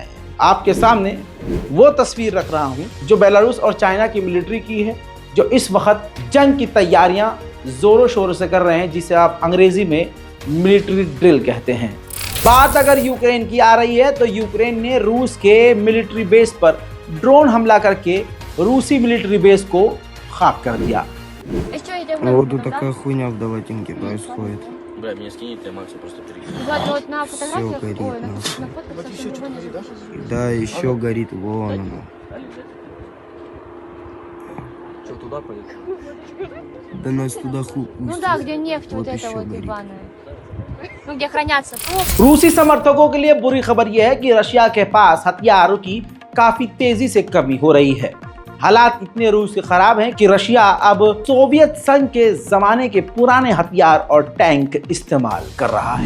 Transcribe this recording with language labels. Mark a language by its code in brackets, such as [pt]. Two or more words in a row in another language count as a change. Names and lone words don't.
[hi] आपके सामने वो तस्वीर रख रहा हूं जो बेलारूस और चाइना की मिलिट्री की है, जो इस वक्त जंग की तैयारियां जोरों शोरों से कर रहे हैं, जिसे आप अंग्रेजी में [en] military drill [hi] कहते हैं। बात अगर यूक्रेन की आ रही है तो यूक्रेन ने रूस के [en] military base [hi] पर ड्रोन हमला करके रूसी [en] military base [hi] को खाक कर दिया। [ru] Вот тут такая хуйня в Даватинке происходит. Бля, меня скинет, я Макса просто перекину. Вот на фотографиях, горит, ой, на нахуй. фотках совсем его не видно. Да, еще горит вон оно. Что, туда поехал? Да нас туда хуй Ну пустят. да, где нефть вот еще эта вот горит. ебаная. Ну где хранятся трупы. [hi] रूसी समर्थकों के लिए बुरी खबर यह है कि रशिया के पास हथियारों की काफी तेजी से कमी हो रही है। हालात इतने रूस के खराब हैं कि रशिया अब सोवियत संघ के जमाने के पुराने हथियार और टैंक इस्तेमाल कर रहा है।